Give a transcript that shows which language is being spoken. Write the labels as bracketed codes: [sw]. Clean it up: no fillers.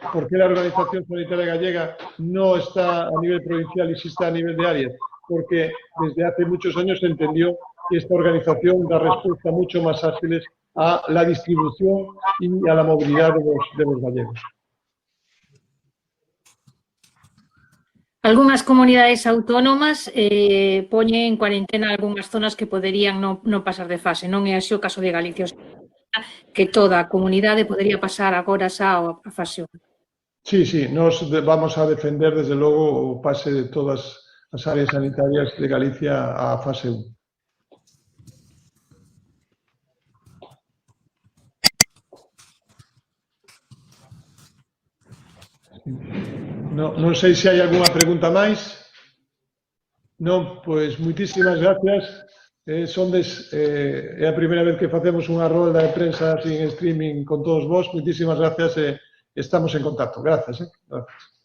[es] ¿Por qué la Organización Sanitaria Gallega no está a nivel provincial y sí está a nivel de áreas? Porque desde hace muchos años se entendió que esta organización da respuesta mucho más ágiles a la distribución y a la movilidad de los gallegos. [gl] Algunhas comunidades autónomas poñen en cuarentena algunhas zonas que poderían non pasar de fase. Non é así o caso de Galicia, que toda a comunidade podería pasar agora xa a fase 1. Sí, [es] nos vamos a defender, [gl] desde logo, o pase de todas as áreas sanitarias de Galicia a fase 1. Non sei se hai algunha pregunta máis. Non, pois moitísimas gracias. É a primeira vez que facemos unha rolda de prensa así en streaming con todos vos. Moitísimas gracias e estamos en contacto. Gracias. Gracias.